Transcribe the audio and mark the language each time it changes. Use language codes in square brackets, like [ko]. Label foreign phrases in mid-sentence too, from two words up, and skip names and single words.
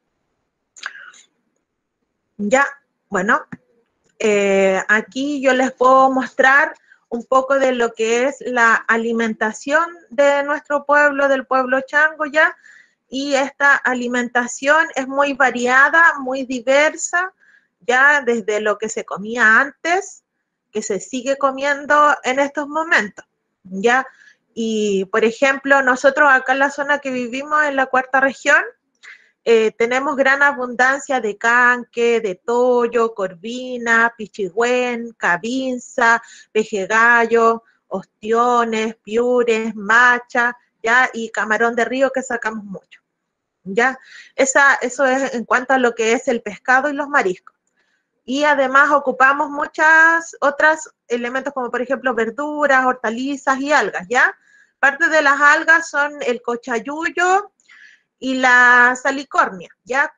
[es] Ya, bueno, aquí yo les puedo mostrar un poco de lo que es la alimentación de nuestro pueblo, del pueblo chango ya, y esta alimentación es muy variada, muy diversa, ya desde lo que se comía antes, que se sigue comiendo en estos momentos, ya. Y, por ejemplo, nosotros acá en la zona que vivimos, en la cuarta región, tenemos gran abundancia de canque, de toyo, corvina, pichigüén, cabinza, pejegallo, ostiones, piures, macha, ya, y camarón de río que sacamos mucho, ya. Eso es en cuanto a lo que es el pescado y los mariscos. Y además ocupamos muchas otras elementos como por ejemplo verduras, hortalizas y algas, ¿ya? Parte de las algas son el cochayuyo y la salicornia, ¿ya?